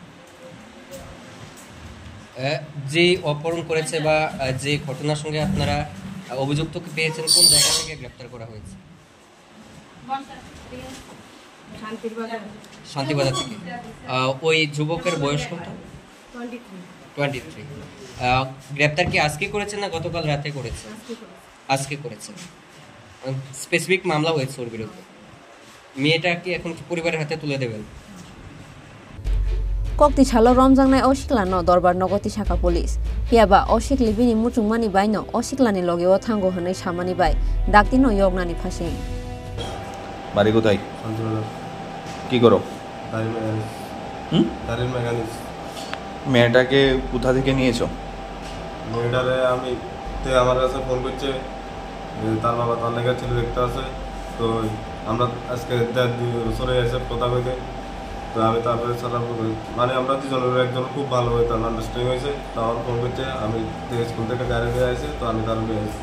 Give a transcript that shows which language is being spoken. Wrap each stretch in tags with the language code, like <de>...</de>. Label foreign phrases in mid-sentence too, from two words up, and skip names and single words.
<bn>যে অপহরণ করেছে বা যে ঘটনার সঙ্গে আপনারা অভিযুক্তকে পেয়েছেন কোন জায়গা থেকে গ্রেফতার করা হয়েছে শান্তিবাজার থেকে ওই যুবকের বয়স কত 23 গ্রেফতার কি আজকে করেছেন না গতকাল রাতে করেছে আজকে করেছেন স্পেসিফিক মামলা হয়েছে ওর বিরুদ্ধে মেয়েটা কি এখন পরিবারের হাতে তুলে দেবেন</bn> <trp>Kokti Chalo Romjangnai o Siklano Dorbar Nogoti Shaka Police Piaba o Sikli Bini Muchungmani Baino o Siklani Logi o Thango Hanai Samani Bai Daktino Yognani Phasing</trp> <bn>বাড়ি কোথায় কি করো গাড়ির মেকানিক মেয়েটাকে কোথা থেকে নিয়েছো মেয়েটারে আমি আমার কাছে ফোন করছে তার বাবা তার লেগে ছেলে দেখতে আছে তো আমরা আজকে 2 বছরে এসে কথা কইতে তো আমি তারপরে মানে আমরা দুজনের একজন খুব ভালো হয়ে তার আন্ডারস্ট্যান্ডিং হয়েছে তো আমার ফোন করছে আমি স্কুল থেকে গাড়ি নিয়ে আসি তো আমি তার নিয়ে আসি</bn>